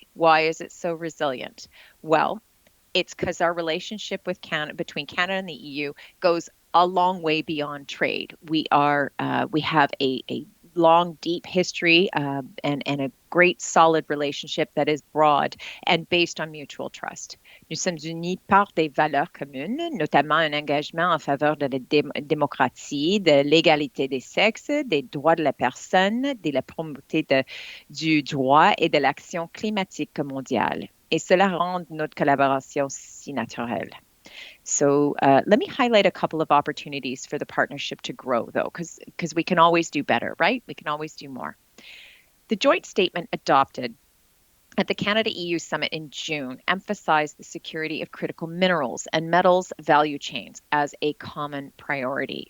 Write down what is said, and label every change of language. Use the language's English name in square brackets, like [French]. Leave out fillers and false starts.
[English] Why is it so resilient? Well, it's because our relationship with between Canada and the EU goes a long way beyond trade. We have a long, deep history and a great, solid relationship that is broad and based on mutual trust. [French] Nous sommes unis par des valeurs communes, notamment un engagement en faveur de la démocratie, de l'égalité des sexes, des droits de la personne, de la promotion du droit et de l'action climatique mondiale. Et cela rend notre collaboration si naturelle. [English] So let me highlight a couple of opportunities for the partnership to grow, though, because we can always do better, right? We can always do more. The joint statement adopted at the Canada-EU Summit in June emphasized the security of critical minerals and metals value chains as a common priority.